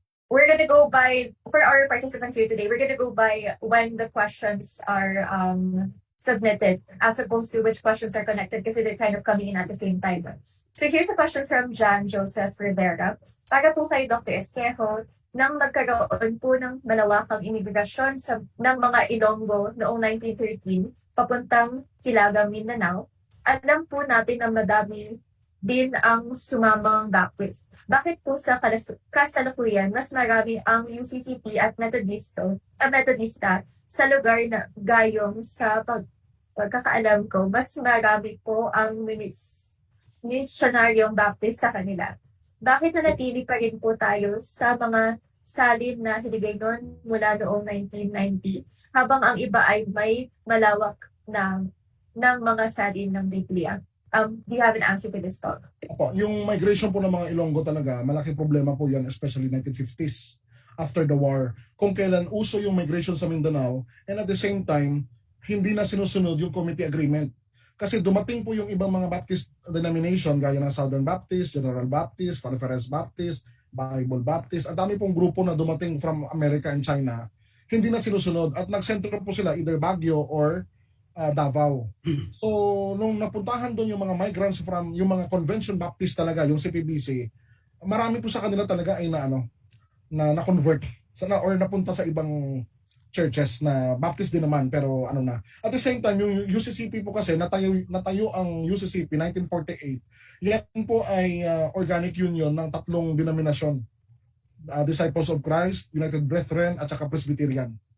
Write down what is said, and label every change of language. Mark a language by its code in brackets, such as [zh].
[en] We're gonna go by, for our participants here today, we're gonna go by when the questions are submitted as opposed to which questions are connected kasi they're kind of coming in at the same time. So here's a question from Jan Joseph Rivera. [tl] Para po kay Dr. Esquejo, nang magkaroon po ng malawakang imigrasyon ng mga Ilonggo noong 1913 papuntang Hilagang Mindanao, alam po natin na madami din ang sumamang Baptist. Bakit po sa kasalukuyan mas marami ang UCCP at Metodista sa lugar na gayong sa pagkakaalam ko, mas marami po ang misyonaryong Baptist sa kanila. Bakit nanatili pa rin po tayo sa mga salin na Hiligaynon mula noong 1990 habang ang iba ay may malawak ng mga salin ng Biblia? [en] Do you have an answer to this talk? [tl] Yung migration po ng mga Ilonggo talaga, malaking problema po yan, [en] especially 1950s after the war. [tl] Kung kailan uso yung migration sa Mindanao [en] and at the same time, [tl] hindi na sinusunod yung committee agreement. Kasi dumating po yung ibang mga Baptist denomination gaya ng Southern Baptist, General Baptist, Conference Baptist, Bible Baptist. Ang dami pong grupo na dumating [en] from America and China, [tl] hindi na sinusunod at nagsentro po sila either Baguio or Davao. So, nung napuntahan doon yung mga migrants from, yung mga Convention Baptist talaga, yung CPBC, marami po sa kanila talaga ay na-convert or napunta sa ibang churches na Baptist din naman, pero [en] At the same time, [tl] yung UCCP po kasi, natayo ang UCCP 1948. Yan po ay organic union ng tatlong denominasyon. Disciples of Christ, United Brethren, at saka Presbyterian.